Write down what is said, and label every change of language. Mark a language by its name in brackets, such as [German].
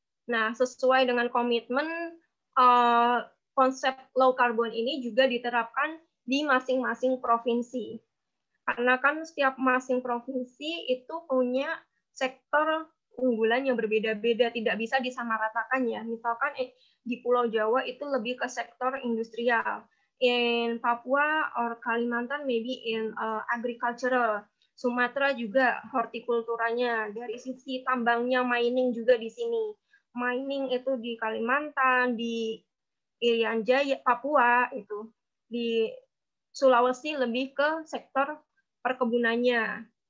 [Indonesian] Nah, sesuai dengan komitmen, konsep low carbon ini juga diterapkan di masing-masing provinsi. Karena kan setiap masing provinsi itu punya sektor unggulan yang berbeda-beda, tidak bisa disamaratakan ya. Misalkan di Pulau Jawa itu lebih ke sektor industrial. [English] In Papua or Kalimantan maybe in agricultural. [Indonesian] Sumatera juga hortikulturanya, dari sisi tambangnya, mining juga di sini. mining itu di Kalimantan, di Irian Jaya, Papua itu. Di Sulawesi lebih ke sektor perkebunannya.